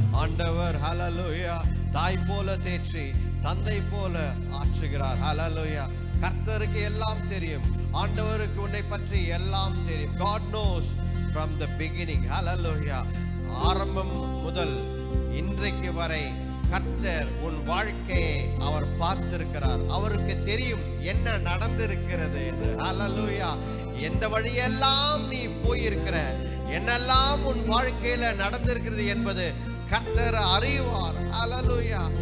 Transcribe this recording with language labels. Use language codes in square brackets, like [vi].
[ta] ஆண்டவர் ஹல்லேலூயா தாய் போல தேற்றி தந்தை போல ஆற்றுகிறார். ஹல்லேலூயா. கர்த்தருக்கு எல்லாம் தெரியும், ஆண்டவருக்கு உன்னை பற்றி எல்லாம் தெரியும். [en] God knows from the beginning. [ta] ஹல்லேலூயா. ஆரம்பம் முதல் இன்றைக்கு வரை கர்த்தர் உன் வாழ்க்கையை அவர் பார்த்திருக்கிறார். அவருக்கு தெரியும் என்ன நடந்திருக்கிறது என்று. ஹல்லேலூயா. எந்த வழியெல்லாம் நீ போயிருக்கிற, என்னெல்லாம் உன் வாழ்க்கையில நடந்திருக்கிறது என்பது கர்த்தர் அறிவார். ஹல்லேலூயா.